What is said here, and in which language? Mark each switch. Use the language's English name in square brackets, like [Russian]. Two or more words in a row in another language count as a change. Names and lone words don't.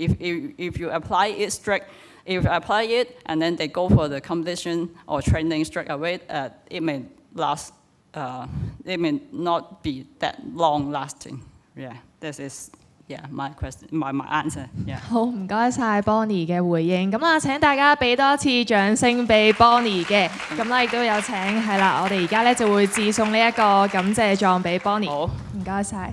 [English] If you apply it strict. If you apply it and then they go for the competition or training straight away, it may last. It may not be that long lasting. Yeah, this is my question, my answer. Yeah. [Cantonese] 好，唔該晒 Bonnie 嘅回應。咁啦，請大家俾多一次掌聲俾 Bonnie 嘅。咁啦，亦都有請係啦，我哋而家咧就會致送呢一個感謝狀俾 Bonnie。好，唔該晒。